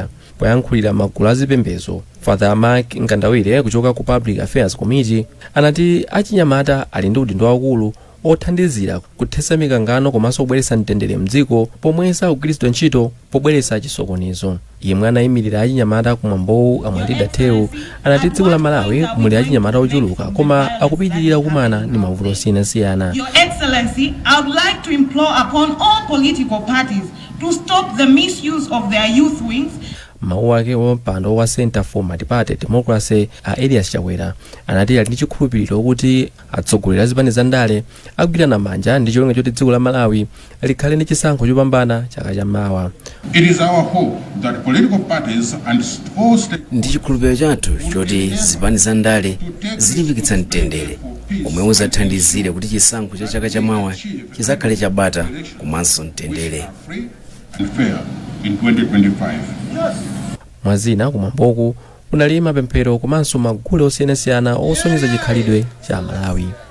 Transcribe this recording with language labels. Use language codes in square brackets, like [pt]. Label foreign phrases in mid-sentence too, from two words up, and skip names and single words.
[ny] Poyankhulira magulu azipembedzo, Father Mark Nkandawire kuchoka ku Public Affairs Committee anati achinyamata ali ndi udindo wakulu othandizira kuthetsa mikangano komanso kubweretsa mtendere mdziko pomwe sakugwiritsidwa ntchito pobweretsa chisokonezo. Yemwe anayimirira achinyamata kumwambowu Amwalida Thewu anati dziko la Malawi muli achinyamata ochuluka koma akupitirira kukumana ndi mavuto osiyanasiyana. [en] Your Excellency, I would like to implore upon all political parties to stop the misuse of their youth wings. [ny] Mawu ake wampando wa Center for Multi-Party Democracy a Elias Chakwera anati ali ndi chikhulupiriro kuti atsogoleri azipani za ndale agwirana manja ndi cholinga choti dziko la Malawi likhale ndi chisankho chopambana chaka chamawa. [en] It is our hope that political parties and all [ny] ndi chikhulupiriro chathu choti zipani za ndale zilimbikitsa mtendere omwe uzathandizire kuti chisankho cha chaka chamawa chizakhale chabata komanso mtendere. [en] In 2025. [ny] Mwazina kumwamboku kunali mapemphero komanso magule osiyanasiyana osonyeza chikhalidwe cha Malawi.